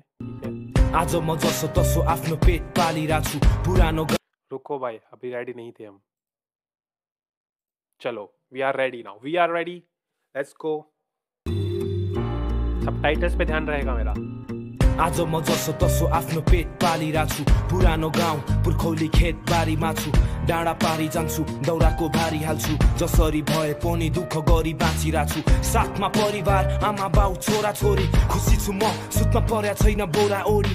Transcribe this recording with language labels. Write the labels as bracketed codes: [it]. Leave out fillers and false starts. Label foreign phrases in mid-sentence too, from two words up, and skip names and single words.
[hi] ठीक है, [ne] आज म जसो तसो आफ्नो पेट पालिरहेको छु पुरानो। [hi] रुको भाई, अभी रेडी नहीं थे हम। चलो, [en] we are ready now, we are ready, let's go. [hi] सबटाइटल्स पे ध्यान रहेगा मेरा। [ne] आज म जसो तसो आफ्नो पेट पालिरहेको छु पुरानो गाउँ पुर्खौली खेत बारीमा छु। डाँडा पारी जान्छु, दौराको भारी हाल्छु, जसरी भए पनि दुःख गरी बाँचिरहेको छु। साथमा परिवार, आमा बाउ छोरा छोरी, खुसी छु म सुत्न पर्या छैन बोरा ओढी।